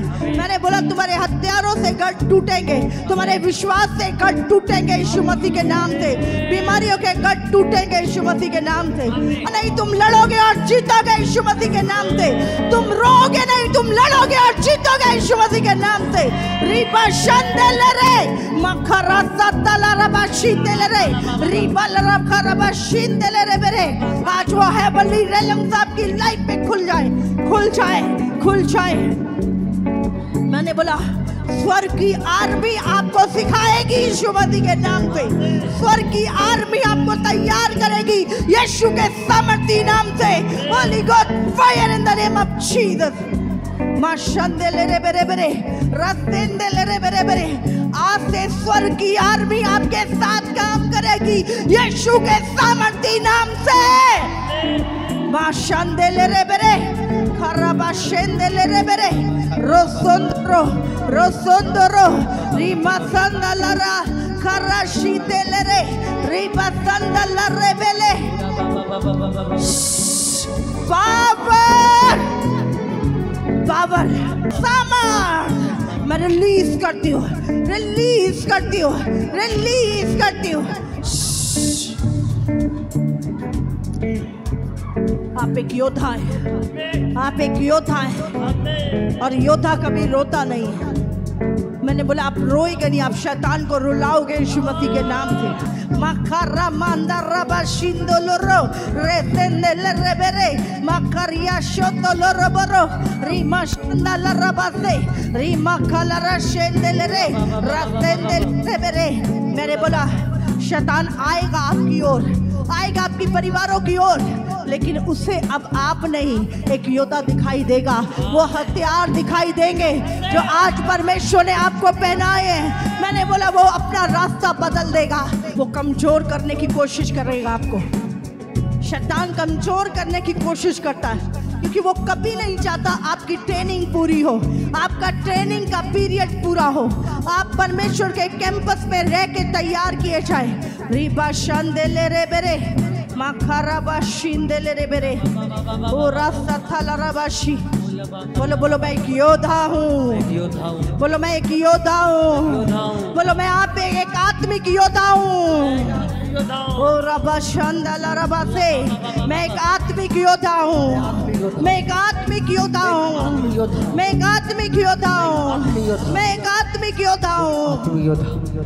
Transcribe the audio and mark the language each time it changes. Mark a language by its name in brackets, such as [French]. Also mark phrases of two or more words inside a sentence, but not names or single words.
[Hindi] मैंने बोला तुम्हारे हथियारों से गढ़ टूटेंगे, तुम्हारे विश्वास से गढ़ टूटेंगे यीशु मसीह के नाम से, बीमारियों के गढ़ टूटेंगे यीशु मसीह के नाम से। नहीं तुम लड़ोगे और जीतोगे यीशु मसीह के नाम से, तुम रोओगे नहीं, तुम लड़ोगे और जीतोगे यीशु मसीह के नाम से। रीबा शंदेले रे मखरा सतला रबा शीतेले रे रीबा लरबा रबा शीतेले रे बेरे। आज वो [English] heavenly realms [Hindi] आपकी लाइफ पे खुल जाए, खुल जाए, खुल जाए। मैंने बोला स्वर्ग की आर्मी आपको सिखाएगी यीशु मसीह के नाम से, स्वर्ग की आर्मी आपको तैयार करेगी यीशु के सामर्थी नाम से। [English] Holy God fire in the name of Jesus. माशंदेले रे बेरे बेरे रस्तेंदेले रे बेरे बेरे। [Hindi] आज से स्वर्ग की आर्मी आपके साथ काम करेगी यीशु के सामर्थी नाम से। माशंदेले रे बेरे खराबा शेंदेले रे बेरे रोसोंदरो रोसोंदरो रीमा संदलरा खराशी देले रे रीमा संदलरे बेले। [English] power power [Hindi] सामर्थ मैं रिलीज करती हूँ, रिलीज करती हूँ, रिलीज करती हूँ। आप एक योद्धा है, आप एक योद्धा है और योद्धा कभी रोता नहीं है। मैंने बोला आप रोएगे नहीं, आप शैतान को रुलाओगे यीशु मसीह के नाम से। मखरा मांदरा बाशिंदोलोरो रेसेंदेले रेबेरे मखरिया शोतोलोरो बरो रीमा शंदाला रबासे रीमा कलरा शेंदेले रे रसेंदेले रेबेरे। मैंने बोला शैतान आएगा आपकी ओर, आएगा आपकी परिवारों की ओर, लेकिन उसे अब आप नहीं, एक योद्धा दिखाई देगा। वो हथियार दिखाई देंगे जो आज परमेश्वर ने आपको पहनाए हैं। मैंने बोला वो अपना रास्ता बदल देगा। वो कमजोर करने की कोशिश करेगा आपको, शैतान कमजोर करने की कोशिश करता है, क्योंकि वो कभी नहीं चाहता आपकी ट्रेनिंग पूरी हो, आपका ट्रेनिंग का पीरियड पूरा हो, आप परमेश्वर के कैंपस में रह के तैयार किए जाए। रीबा शांदेले रे बेरे माखराबा शिंदेले रे बेरे ओ रास्ता थाला रबाशी। बोलो बोलो मैं एक योद्धा हूँ, बोलो मैं एक योद्धा हूँ, बोलो मैं आप पे एक आत्मिक योद्धा हूँ। ओ रबा शांदाला रबा से मैं एक आत्मिक योद्धा हूँ, मैं एक आत्मिक योद्धा हूँ, मैं एक आत्मिक योद्धा हूँ, मैं एक आत्मिक योद्धा हूँ।